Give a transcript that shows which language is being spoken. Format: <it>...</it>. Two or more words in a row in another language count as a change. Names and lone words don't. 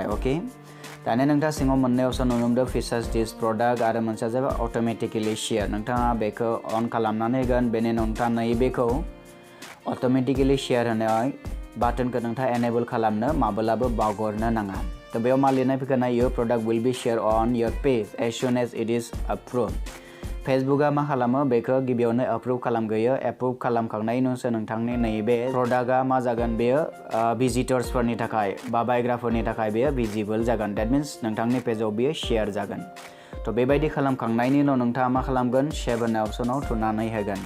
<brx>ओके, दानिया नोंथाङा सिङाव मोननै अपशन नुनो मोनदों,</brx> <en>features this product</en> <brx>आरो मोनसेया जाबाय</brx> <en>automatically share.</en> <brx>नोंथाङा बेखौ अन खालामनानै होगोन। बेनि उनाव नोंथाङा नैबेखौ</brx> <en>automatically share</en> <brx>होनाय बाटोनखौ नोंथाङा एनेबल खालामनो माब्लाबो बावगारनो नाङा। तो बेयाव मा लिरनाय फैगोन</brx> <en>your product will be share on your page as soon as it is approve.</en> <brx>फेसबुकआ मा खालामो बेखौ गिबियावनो अप्रुव खालामग्रोयो। अप्रुव खालामखांनायनि उनावसो नोंथांनि नैबे प्रडाक्टआ मा जागोन बेयो भिजिटर्सफोरनि थाखाय बा बायग्राफोरनि थाखाय बेयो भिजिबल जागोन।</brx> <en>that means</en> <brx>नोंथांनि पेजाव बेयो शेयार जागोन। तो बेबायदि खालामखांनायनि उनाव नोंथाङा मा खालामगोन सेभ होननाय अप्शनाव थुनानै होगोन।</brx>